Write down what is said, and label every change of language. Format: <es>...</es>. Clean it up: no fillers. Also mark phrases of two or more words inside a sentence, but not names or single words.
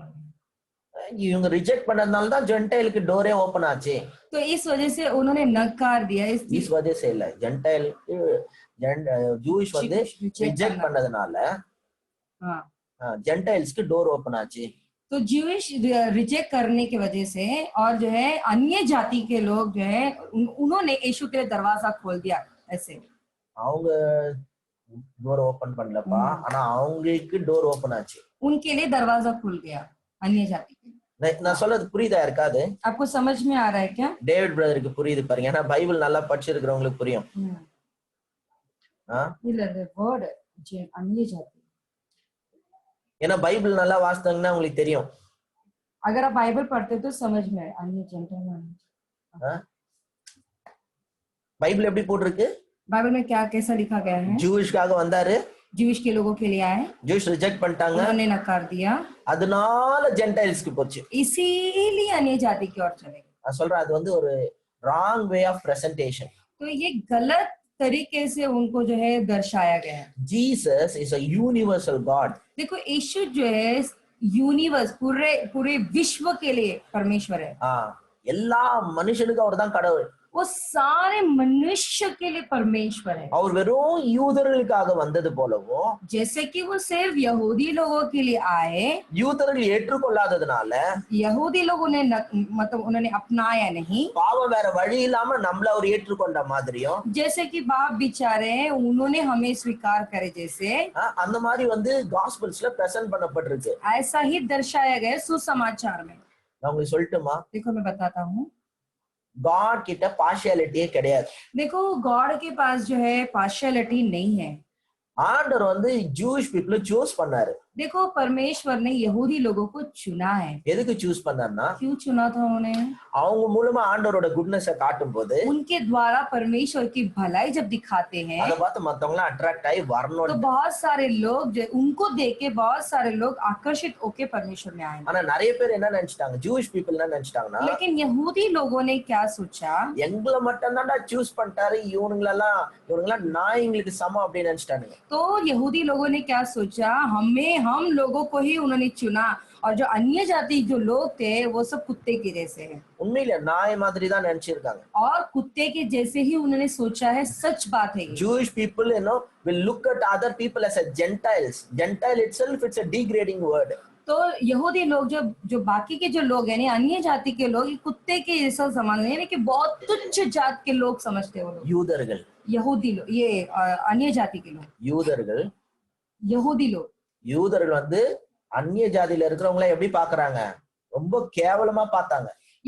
<ta>இவங்க ரிஜெக்ட் பண்ணதுனால தான் ஜென்டைலுக்கு</ta> <en>door open</en> <ta>ஆச்சு.</ta> <hi>तो इस वजह से उन्होंने नकार दिया। इस वजह से</hi> <ta>இல்ல, ஜென்டைலுக்கு ஜூயிஷ் வந்து ரிஜெக்ட் பண்ணதுனால ஜென்டைல்ஸ்க்கு</ta> <en>door open</en> <ta>ஆச்சு।</ta> <hi>तो</hi> <en>Jewish reject</en> <hi>करने की वजह से और जो है अन्य जाति के लोग जो है उन्होंने यीशु के लिए दरवाजा खोल दिया। ऐसे</hi> <ta>அவங்க</ta> <en>door open</en> <ta>பண்ணலப்பா, ஆனா அவங்களுக்கு</ta> <en>door open</en> <ta>ஆச்சு,</ta> <hi>उनके लिए दरवाजा खुल गया अन्य जाति के।</hi> <ta>நான் சொல்றது புரியுதா இருக்காது?</ta> <hi>आपको समझ में आ रहा है क्या?</hi> <ta>டேவிட் பிரதருக்கு புரியுது பாருங்க, ஏன்னா பைபிள் நல்லா படிச்சிருக்கிறவங்களுக்கு புரியும்।</ta> <hi>वर्ड अन्य जाति,</hi> <ta>ஏன்னா பைபிள் நல்லா வாசித்தாங்கன்னா உங்களுக்கு தெரியும்।</ta> <hi>अगर आप बाइबल पढ़ते तो समझ में अन्य जेंटलमैन।</hi> <ta>பைபிள் எப்படி போட்டிருக்கு?</ta> <hi>बाइबल में क्या कैसा लिखा गया है?</hi> <ta>ஜூயிஷ்காக வந்தாரு,</ta> <hi>ज्यूइश के लोगों के लिए आए,</hi> <en>Jewish reject</en> <ta>பண்ணிட்டாங்க,</ta> <hi>उन्होंने नकार दिया,</hi> <ta>அதனால ஜென்டைல்ஸ்க்கு போச்சு,</ta> <hi>इसीलिए अन्य जाति की ओर चले गए।</hi> <ta>நான் சொல்றேன் அது வந்து ஒரு</ta> <en>wrong way of presentation.</en> <hi>तो ये गलत तरीके से उनको जो है दर्शाया गया है।</hi> <en>Jesus is a universal God.</en> <hi>देखो यीशु जो है यूनिवर्स पूरे विश्व के लिए परमेश्वर है।</hi> <ta>எல்லா மனுஷனுக்கும் அவர்தான் கடவுள்,</ta> <hi>वो सारे मनुष्य के लिए परमेश्वर है।</hi> <ta>அவர் வெறும் யூதர்களுக்காக வந்தது போலவும்,</ta> <hi>जैसे कि वो सिर्फ यहूदी लोगों के लिए आए,</hi> <ta>யூதர்கள் ஏற்றுக்கொள்ளாததுனால</ta> <hi>यहूदी लोगों ने मतलब उन्होंने अपनाया नहीं,</hi> <ta>பாவம் வேற வழி இல்லாம நம்மள அவர் ஏற்றுக்கொண்ட மாதிரியும்,</ta> <hi>जैसे कि बाप बेचारे उन्होंने हमें स्वीकार करे जैसे,</hi> <ta>அந்த மாதிரி வந்து காஸ்பல்ஸ்ல பிரசன்ட் பண்ணப்பட்டிருக்கு।</ta> <hi>ऐसा ही दर्शाया गया सुसमाचार में।</hi> <ta>நான் உங்களுக்கு சொல்லட்டுமா?</ta> <hi>देखो मैं बताता हूँ,</hi> <ta>गॉड கிட்ட பார்ஷியாலிட்டியே கிடையாது।</ta> <hi>देखो गॉड के पास जो है पार्शियलिटी नहीं है।</hi> <ta>ஆண்டவர் வந்து</ta> <en>Jewish people choose</en> <ta>பண்ணாரு।</ta> <hi>देखो परमेश्वर ने यहूदी लोगों को चुना है।</hi> <ta>எதுக்கு சூஸ் பண்ணாருன்னா,</ta> <hi>क्यों चुना था उन्हें?</hi> <ta>அவங்க மூலமா ஆண்டவரோட குட்னஸை காட்டும்போது,</ta> <hi>उनके द्वारा परमेश्वर की भलाई जब दिखाते हैं,</hi> <ta>அதை பார்த்து மத்தவங்க அட்ராக்ட் ஆகி வரணும்,</ta> <hi>तो बहुत सारे लोग जो उनको देख के बहुत सारे लोग आकर्षित होके परमेश्वर में आए।</hi> <ta>ஆனா நிறைய பேர் என்ன நினைச்சிட்டாங்க,</ta> <en>Jewish people</en> <ta>என்ன நினைச்சிட்டாங்கன்னா,</ta> <hi>लेकिन यहूदी लोगों ने क्या सोचा,</hi> <ta>எங்களை மட்டும் தான்டா சூஸ் பண்ணிட்டாரு, இவங்களெல்லாம் நாய்ங்களுக்கு சமம் அப்படின்னு நினைச்சிட்டாங்க।</ta> <hi>तो यहूदी लोगों ने क्या सोचा, हम लोगों को ही उन्होंने चुना और जो अन्य जाति जो लोग थे वो सब कुत्ते के जैसे हैं।</hi> <ta>உண்மையில நாய் மாதிரி தான் நினைச்சிருக்காங்க,</ta> <hi>और कुत्ते के जैसे ही उन्होंने सोचा है। सच बात है।</hi> <en>Jewish people will look at other people as a Gentiles. Gentile itself it's a degrading word.</en> <hi>तो यहूदी लोग जो बाकी के जो लोग हैं, अन्य जाति के लोग कुत्ते के जैसा समान है, कि बहुत तुच्छ जात के लोग समझते हैं वो लोग।</hi> <ta>யூதர்கள்,</ta> <hi>यहूदी लोग, ये अन्य जाति के लोग,</hi> <ta>யூதர்கள் வந்து அந்நிய ஜாதியில இருக்கிறவங்கள எப்படி பாக்குறாங்க, ரொம்ப கேவலமா பார்த்தாங்க।</ta>